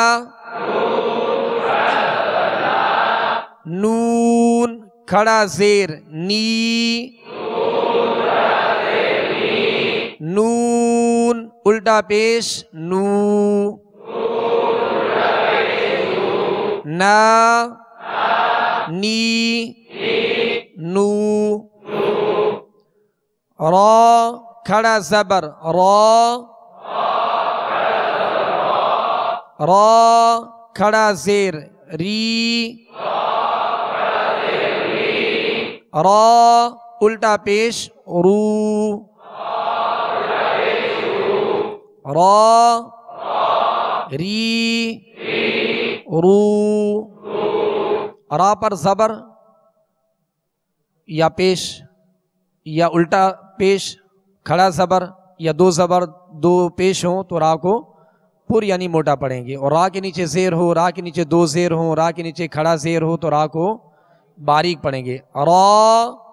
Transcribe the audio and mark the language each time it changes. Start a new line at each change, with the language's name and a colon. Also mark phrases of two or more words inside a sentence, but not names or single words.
Urdu: نون کھڑا زیر نی، نون الٹا پیش نو، نا نی نو، را کھڑا زبر را، را کھڑا زیر ری، را الٹا پیش رو، را ری رو، را پر زبر یا پیش یا الٹا پیش، کھڑا زبر یا دو زبر دو پیش ہوں تو را کو پر یعنی موٹا پڑھیں گے، اور را کے نیچے زیر ہو، را کے نیچے دو زیر ہوں، را کے نیچے کھڑا زیر ہو تو را کو باریک پڑھیں گے، را